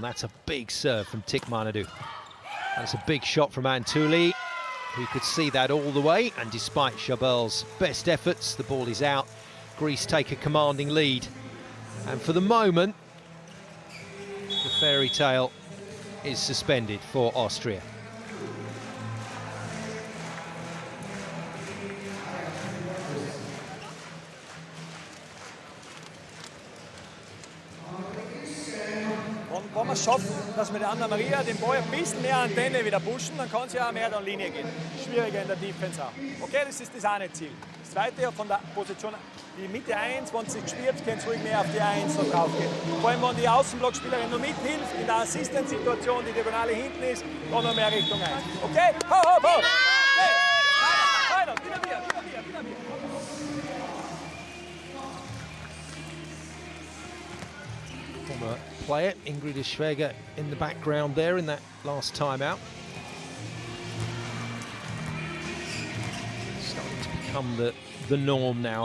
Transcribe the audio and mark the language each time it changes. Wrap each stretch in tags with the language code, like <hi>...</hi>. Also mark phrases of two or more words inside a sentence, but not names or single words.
<en>That's a big serve from Tikmanadu. That's a big shot from Antuli, who could see that all the way, and despite Chabel's best efforts, the ball is out. Greece take a commanding lead, and for the moment the fairy tale is suspended for Austria.</en> <de>Wenn wir es schaffen, dass wir der Anna-Maria den Ball ein bisschen mehr Antenne wieder pushen, dann kann sie auch mehr an Linie gehen. Schwieriger in der Defense auch. Okay, das ist das eine Ziel. Das zweite von der Position, die Mitte 1, wenn sie gespielt, können sie ruhig mehr auf die 1 noch drauf gehen. Vor allem, wenn die Außenblockspielerin noch mithilft, in der Assistent-Situation, die Diagonale hinten ist, dann noch mehr Richtung 1. Okay? Ho, ho, ho! Okay. Weiter, wieder wir.</de> <en>Former player Ingrid Schweger in the background there in that last timeout. Starting to become the norm now.</en>